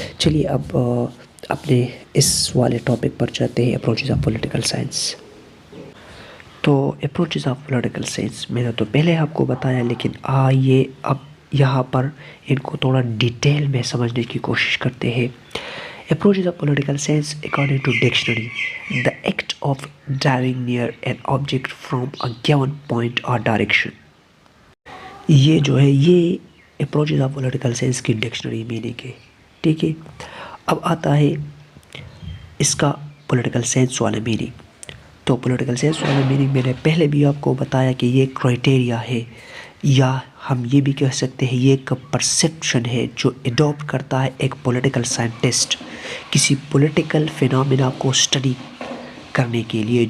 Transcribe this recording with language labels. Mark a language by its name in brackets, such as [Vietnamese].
[Hindi] चलिए अब अपने इस वाले टॉपिक पर चलते हैं, अप्रोचेस ऑफ पॉलिटिकल साइंस। तो अप्रोचेस ऑफ पॉलिटिकल साइंस मैंने तो पहले आपको बताया, लेकिन आइए अब यहाँ पर इनको थोड़ा डिटेल में समझने की कोशिश करते हैं। [English] Approaches of political science according to dictionary, the act of driving near an object from a given point or direction। [Hindi] ये जो है ये approaches of political science की डिक्शनरी मीनिंग है। ठीक है, अब आता है इसका पॉलिटिकल साइंस वाला मीनिंग। तो पॉलिटिकल साइंस वाला मीनिंग मैंने पहले भी आपको बताया कि ये क्राइटेरिया है, या हम ये भी कह सकते हैं ये एक परसेप्शन है जो एडॉप्ट करता है एक पॉलिटिकल साइंटिस्ट किसी पॉलिटिकल फिनोमेना को स्टडी करने के लिए।